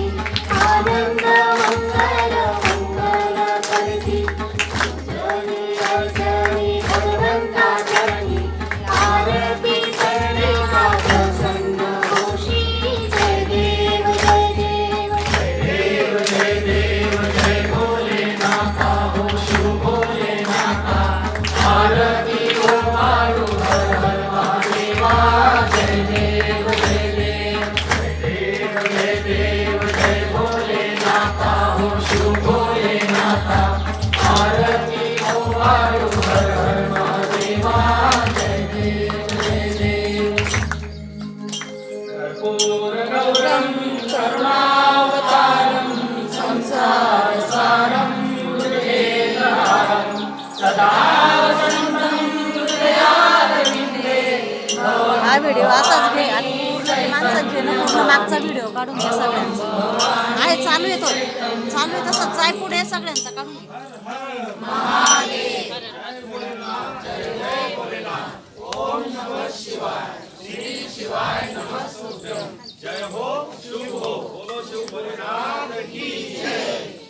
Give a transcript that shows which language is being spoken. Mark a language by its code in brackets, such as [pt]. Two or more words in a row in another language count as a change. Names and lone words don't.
[mr] आनंद मंगल मंगल करती जनी अर्चनी भगवंता चरणी आरती करणे का प्रसन्न होशी जय देव जय देव जय देव जय देव जय भोलेनाथा हो शिव भोलेनाथा आरती हो मारू हर हर महादेवा जय देव जय देव जय देव जय भोलेनाथा हो शिव भोलेनाथा आरती हो मारू हर हर महादेवा जय देव जय देव [sa] कर्पूरगौरं करुणावतारं संसारसारं भुजगेन्द्रहारं सदा वसन्तं हृदयारविन्दे [mr] हा व्हिडिओ असाच घे आणि पूर्ण माणसांचे ना पूर्ण मागचा व्हिडिओ काढून घे सगळ्यांचा आहे चालू आहे तसंच जाय पुढे सगळ्यांचा काढून घे [hi] जय हो शिव हो बोलो शिव भोलेनाथ की जय